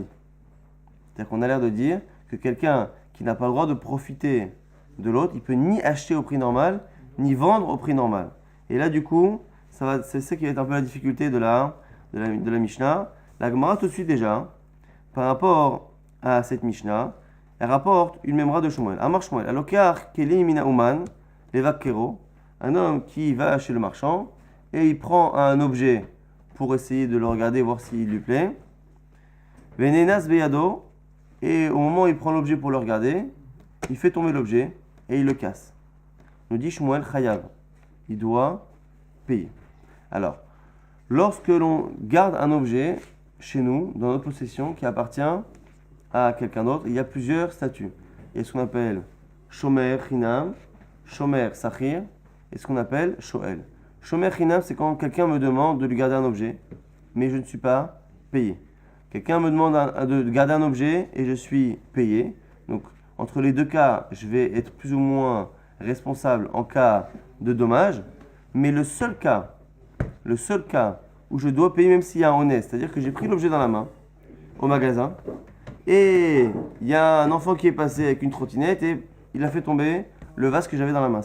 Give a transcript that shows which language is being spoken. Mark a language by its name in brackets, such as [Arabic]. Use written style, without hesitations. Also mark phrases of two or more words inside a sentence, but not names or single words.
[French] C'est-à-dire qu'on a l'air de dire que quelqu'un qui n'a pas le droit de profiter de l'autre, il peut ni acheter au prix normal, ni vendre au prix normal. Et là, du coup, c'est ça qui va être un peu la difficulté de la Mishnah. La Gemara, tout de suite déjà, par rapport à cette Mishnah, elle rapporte une mémoire de Shmuel. [Hebrew] אמר שמואל, הלוקח כלי מן האומן לבקרו, [French] un homme qui va chez le marchand et il prend un objet pour essayer de le regarder, voir s'il lui plaît. [Hebrew] ונאנס בידו, [French] et au moment où il prend l'objet pour le regarder, il fait tomber l'objet et il le casse. Nous dit Shmuel chayav, il doit payer. Alors, lorsque l'on garde un objet chez nous, dans notre possession, qui appartient à quelqu'un d'autre, il y a plusieurs statuts. Il y a ce qu'on appelle [Hebrew] שומר חינם, שומר שכר, [French] et ce qu'on appelle shoel. [Hebrew] שומר חינם, [French] c'est quand quelqu'un me demande de lui garder un objet, mais je ne suis pas payé. Quelqu'un me demande de garder un objet et je suis payé. Donc, entre les deux cas, je vais être plus ou moins responsable en cas de dommage. Mais le seul cas où je dois payer même s'il y a un honnête, c'est-à-dire que j'ai pris l'objet dans la main au magasin et il y a un enfant qui est passé avec une trottinette et il a fait tomber le vase que j'avais dans la main.